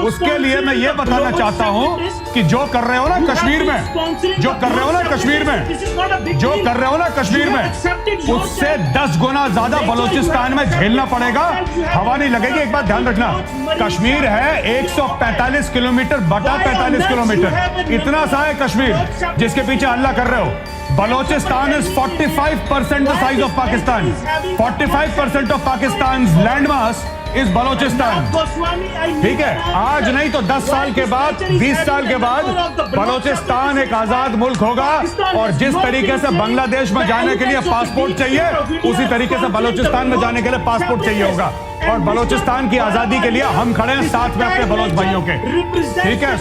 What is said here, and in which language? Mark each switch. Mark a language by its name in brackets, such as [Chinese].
[Hindi] उसके लिए मैं ये बताना चाहता हूं कि जो कर रहे हो ना कश्मीर में, जो कर रहे हो ना कश्मीर में, जो कर रहे हो ना कश्मीर में, उससे 10 गुना ज्यादा बलोचिस्तान में झेलना पड़ेगा। हवा नहीं लगेगी। एक बात ध्यान रखना, कश्मीर है 145 किलोमीटर बटा 45 किलोमीटर, इतना सा है कश्मीर जिसके पीछे हल्ला कर रहे हो। [English] Balochistan is 45% the size of Pakistan. 45% of Pakistan's landmass [Hindi] इस बलोचिस्तान, ठीक है, आज नहीं तो 10 साल के बाद, 20 साल के बाद बलोचिस्तान एक आजाद मुल्क होगा। और जिस तरीके से बांग्लादेश में जाने के लिए पासपोर्ट चाहिए, उसी तरीके से बलोचिस्तान में जाने के लिए पासपोर्ट चाहिए होगा। और बलोचिस्तान की आजादी के लिए हम खड़े हैं साथ में अपने बलोच भाइयों के, ठीक है।